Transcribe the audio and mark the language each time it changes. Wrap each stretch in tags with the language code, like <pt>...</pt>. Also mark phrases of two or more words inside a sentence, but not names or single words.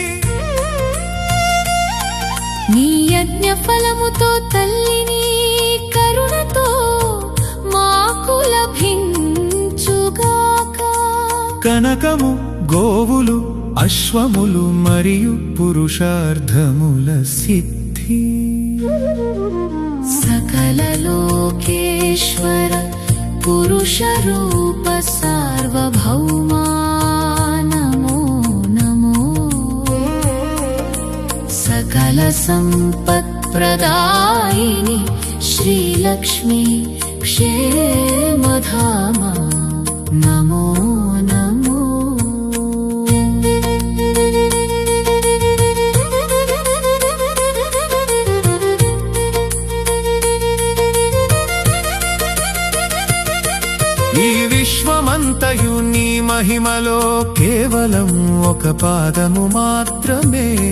<te>నీ యజ్ఞ ఫలముతో తల్లిని కరుణతో మాకు లభించుగాక కనకము గోవులు అశ్వములు మరియు పురుషార్థముల సిద్ధి</te> <sa>सकल लोकेश्वर पुरुष रूप सार्वभौमा नमो नमो सकल संपत् प्रदायिनी श्रीलक्ष्मी क्षेमधामा नमो नमो</sa> <te>ఈ విశ్వమంతయు నీ మహిమలో కేవలం ఒక పాదము మాత్రమే</te>